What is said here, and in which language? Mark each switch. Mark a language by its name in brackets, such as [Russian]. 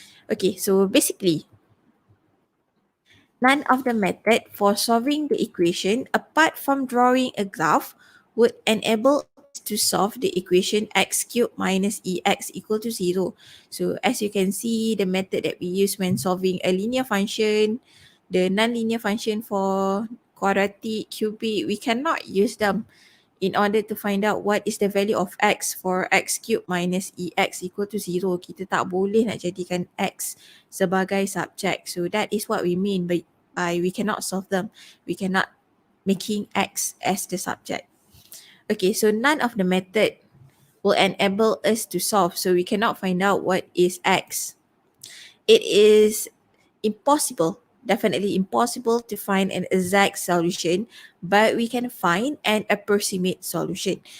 [English] Okay, so basically, none of the method for solving the equation apart from drawing a graph would enable us to solve the equation x cubed minus ex equal to 0. So as you can see, the method that we use when solving a linear function, the non-linear function for quadratic, cubic, we cannot use them in order to find out what is the value of x for x cubed minus ex equal to 0. [Malay] Kita tak boleh nak jadikan x sebagai subject. [English] So that is what we mean by we cannot solve them. We cannot making x as the subject. Okay, so none of the method will enable us to solve. So we cannot find out what is x. It is impossible, definitely impossible to find an exact solution, but we can find an approximate solution.